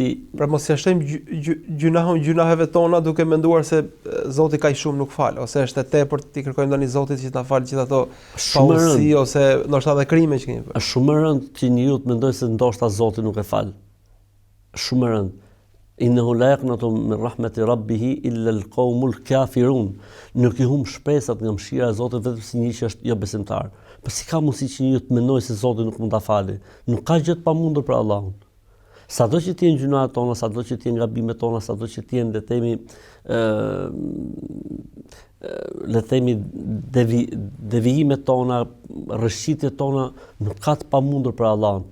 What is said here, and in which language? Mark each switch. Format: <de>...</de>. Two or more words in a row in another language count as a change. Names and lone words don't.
<sq>pra mos ja shtojmë gjunaheve tona duke menduar se Zoti kaq shumë nuk fal, ose është e tepërt ti kërkojmë tani Zotit që ta falë gjithë ato pausi ose ndoshta edhe krime që kemi bërë. Është shumë e rëndë që njeriu të mendojë se ndoshta Zoti nuk e fal. Shumë e rëndë.</sq> <ar>إنه لا يقنط من رحمة ربه إلا القوم الكافرون.</ar> <sq>Nuk i humb shpresat nga mëshira e Zotit vetëm si një që është jo besimtar. Po si ka mundësi që njeriu të mendojë se Zoti nuk mund ta falë? Nuk ka gjë të pamundur për Allahun. Sado që t'jen gjunat tona, sado që t'jen gabimet tona, sado që t'jen le themi devijimet tona, rrëshqitjet tona, nuk ka të pamundur për Allahun.</sq>